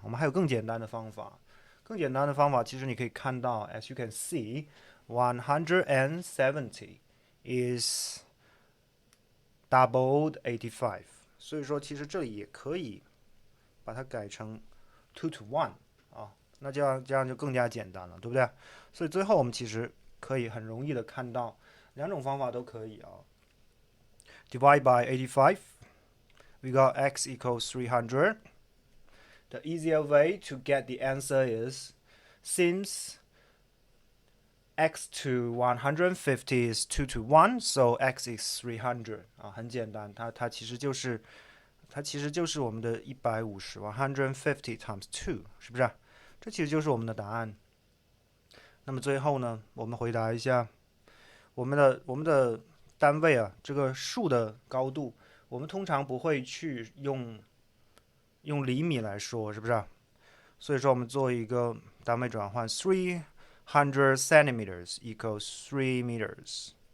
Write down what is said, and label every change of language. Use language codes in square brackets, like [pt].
[zh] 我们还有更简单的方法。更简单的方法，其实你可以看到 ， as you can see, 170 is doubled 85。所以说，其实这里也可以把它改成 2 to 1啊。那这样就更加简单了，对不对？所以最后我们其实可以很容易的看到2种方法都可以啊。 [en] Divide by 85, we got x equals 300. The easier way to get the answer is, since x to 150 is 2 to 1, so x is 300啊，很简单，它其实就是我们的150 150 times 2，是不是？ [zh] 这其实就是我们的答案。那么最后呢，我们回答一下我们的单位啊，这个树的高度，我们通常不会去用厘米来说，是不是？所以说我们做一个单位转换， 300 centimeters equals 3 meters.